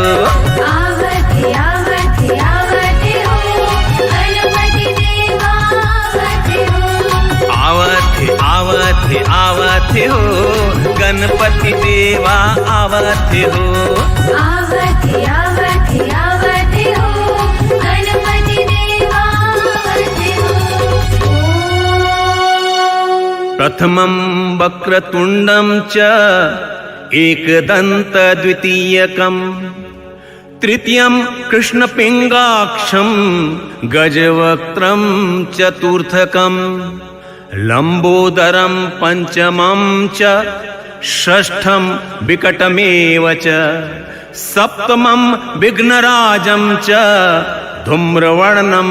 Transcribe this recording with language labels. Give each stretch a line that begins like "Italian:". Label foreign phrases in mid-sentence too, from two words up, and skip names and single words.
Chhattisgarhi: आवत आवत आवत हो गणपति देवा आवत हो आवत आवत हो गणपति देवा आवत हो आवत आवत आवत हो गणपति देवा आवत हो
Sanskrit: प्रथमं वक्रतुंडं च एकदंत द्वितीयकम् तृतीयं कृष्णपिंगाक्षं गजवक्त्रं चतुर्थकम् लंबोदरं पंचमं च षष्ठं विकटमेव च सप्तमं विघ्नराजं च धूम्रवर्णं